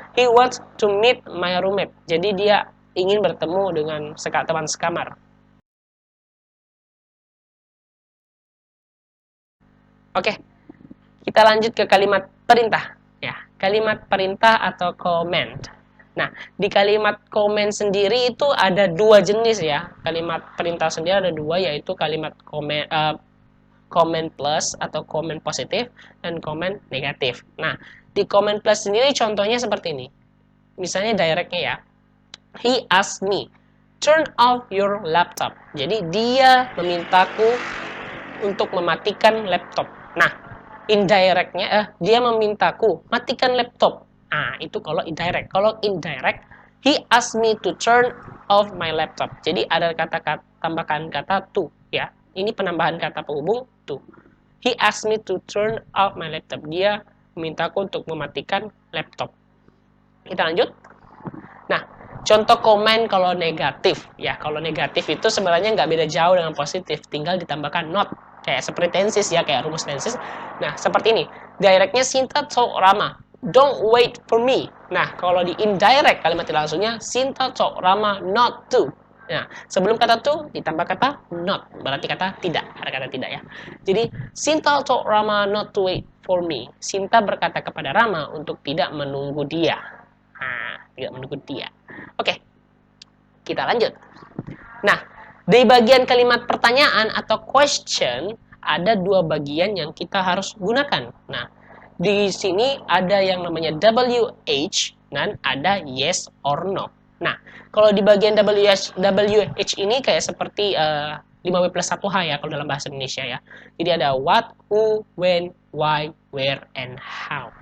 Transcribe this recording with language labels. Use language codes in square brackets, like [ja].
[en] He wants to meet my roommate. [id] Jadi dia ingin bertemu dengan teman sekamar. Oke. Kita lanjut ke kalimat perintah. Ya, kalimat perintah atau command. Nah, di kalimat command sendiri itu ada dua jenis ya. Kalimat perintah sendiri ada dua, yaitu kalimat command plus atau command positif dan command negatif. Nah, di command plus sendiri contohnya seperti ini. Misalnya directnya ya. [en] He asked me, turn off your laptop. [id] Jadi dia memintaku untuk mematikan laptop. Nah, indirectnya dia memintaku matikan laptop. Nah, itu kalau indirect. Kalau indirect, [en] he asked me to turn off my laptop. [id] Jadi ada tambahkan kata to ya. Ini penambahan kata penghubung to. [en] He asked me to turn off my laptop. [id] Dia memintaku untuk mematikan laptop. Kita lanjut. Nah, contoh komen kalau negatif ya. Kalau negatif itu sebenarnya nggak beda jauh dengan positif, tinggal ditambahkan not. Kayak seperti tenses ya, kayak rumus tenses. Nah, seperti ini. [en] Directnya Sinta told Rama, don't wait for me. [id] Nah, kalau di indirect kalimat langsungnya, [en] Sinta told Rama not to. [id] Nah, sebelum kata to ditambah kata not, berarti kata tidak, ada kata tidak ya. [en] Jadi, Sinta told Rama not to wait for me. [id] Sinta berkata kepada Rama untuk tidak menunggu dia. Nah, tidak menunggu dia. Oke, kita lanjut. Nah, di bagian kalimat pertanyaan atau question, ada dua bagian yang kita harus gunakan. Nah, di sini ada yang namanya WH dan ada [en] yes or no. [id] Nah, kalau di bagian WH ini kayak seperti 5W+1H ya kalau dalam bahasa Indonesia ya. Jadi ada [en] what, who, when, why, where, and how.